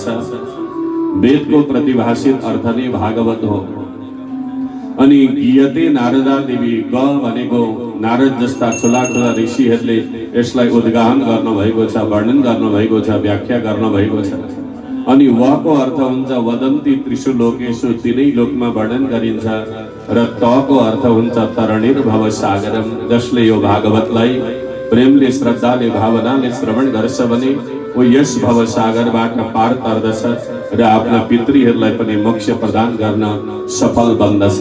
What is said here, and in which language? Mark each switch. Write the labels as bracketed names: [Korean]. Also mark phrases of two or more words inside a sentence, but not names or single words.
[Nepali] वेदको प्रतिभाषित अर्थ नै भागवत हो। अनि [Sanskrit] गीयते नारदादेवी, [Nepali] ग भनेको नारद जस्ता ठुला ठुला ऋषिहरूले यसलाई उद्गाहन गर्नुभएको छ, वर्णन गर्नुभएको छ, व्याख्या गर्नुभएको छ। अनि वको अर्थ हुन्छ [Sanskrit] वदन्ति त्रिषु लोकेषु, [Nepali] तिनै लोकमा वर्णन गरिन्छ। र तको अर्थ हुन्छ [Sanskrit] तरणिर्भव सागरम, [Nepali] जसले यो भागवतलाई प्रेमले, श्रद्धाले, भावनाले श्रवण गर्छ भने वो यस भव सागरबाट पार तर्दछ र आफ्ना पितृहरूलाई पनि मोक्ष प्रदान गर्न सफल बन्दछ।